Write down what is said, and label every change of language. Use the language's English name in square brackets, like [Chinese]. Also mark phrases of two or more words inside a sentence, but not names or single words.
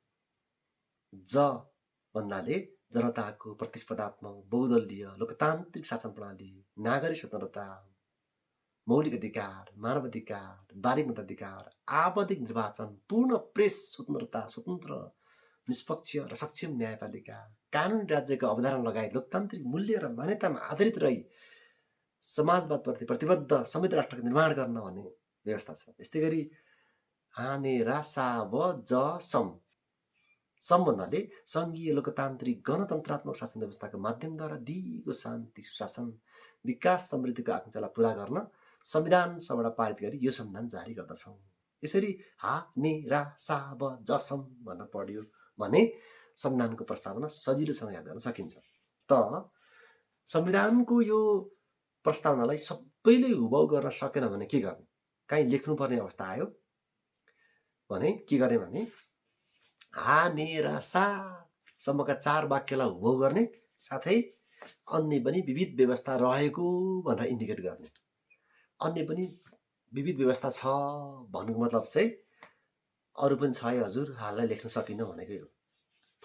[Nepali] ज भन्नाले जनताको प्रतिस्पर्धात्मक, बहुदलीय, लोकतान्त्रिक शासन प्रणाली, नागरिक स्वतन्त्रता, मौलिक अधिकार, मानव अधिकार, बालिक मताधिकार, आवधिक निर्वाचन, पूर्ण प्रेस स्वतन्त्रता, स्वतन्त्र, निष्पक्ष र सक्षम न्यायपालिका, कानुनी राज्यको अवधारणा लगायत लोकतान्त्रिक मूल्य र मान्यतामा आधारित रही समाजवादप्रति प्रतिबद्ध समृद्ध राष्ट्रको निर्माण गर्न भन्ने व्यवस्था छ। यस्तै गरी हाने रा सा ब ज सम, सम भन्नाले सङ्घीय लोकतान्त्रिक गणतन्त्रात्मक शासन व्यवस्थाको माध्यमद्वारा दिगो शान्ति, सुशासन, विकास, समृद्धिको आकाङ्क्षालाई पुरा गर्न संविधान सभाबाट पारित गरी यो संविधान जारी गर्दछौँ। यसरी हा ने रा सा ब ज सम भनेर पढ्यो भने संविधानको प्रस्तावना सजिलोसँग याद गर्न सकिन्छ। त संविधानको यो प्रस्तावनालाई सबैले हुबहु गर्न सकेन भने के गर्ने? काहीँ लेख्नुपर्ने अवस्था आयो भने के गर्ने भने हा ने रा सा सम्मका 4 वाक्यलाई हुबहु गर्ने, साथै अन्य पनि विविध व्यवस्था रहेको भनेर इन्डिकेट गर्ने। अन्य पनि विविध व्यवस्था छ भन्नुको मतलब चाहिँ अरू पनि छ है हजुर, हाललाई लेख्न सकिन्न भनेकै हो।